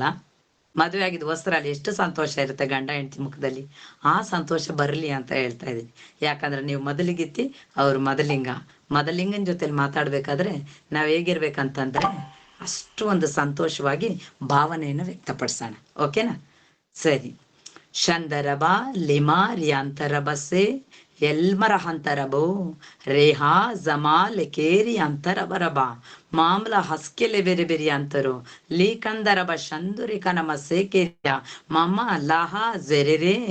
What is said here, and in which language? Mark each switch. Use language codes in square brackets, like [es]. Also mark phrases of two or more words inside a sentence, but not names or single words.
[kn] ಮದುವೆ ಆಗಿದ್ ಹೊಸರಲ್ಲಿ ಎಷ್ಟು ಸಂತೋಷ ಇರುತ್ತೆ ಗಂಡ ಹೆಂಡತಿ ಮುಖದಲ್ಲಿ. ಆ ಸಂತೋಷ ಬರಲಿ ಅಂತ ಹೇಳ್ತಾ ಇದೀನಿ. ಯಾಕಂದ್ರೆ ನೀವು ಮೊದಲಿಗಿತ್ತಿ, ಅವ್ರು ಮೊದಲಿಂಗನ ಜೊತೆಲಿ ಮಾತಾಡ್ಬೇಕಾದ್ರೆ ನಾವ್ ಹೇಗಿರ್ಬೇಕಂತಂದ್ರೆ ಅಷ್ಟು ಒಂದು ಸಂತೋಷವಾಗಿ ಭಾವನೆಯನ್ನು ವ್ಯಕ್ತಪಡಿಸೋಣ. ಓಕೆನಾ? ಸರಿ. ಶಂದರಬ ಲಿಮಾ ರಿಯಾಂತರಬಸೆ ಎಲ್ಮರ ಹಂತರಬೋ ರೇಹಾ ಜಮಾಲ್ ಕೇರಿ ಅಂತರ ಬರಬ ಮಾಮ್ಲ ಹಸ್ಕೆಲೆ ಬೇರೆ ಬೇರೆ ಅಂತರು ಲೀಕಂದರಬ ಶಂದುರಿ ಕನಮ ಸೇಕೆರಿಯ ಮಮ್ಮ ಲಹ ಜೆರೆರೆ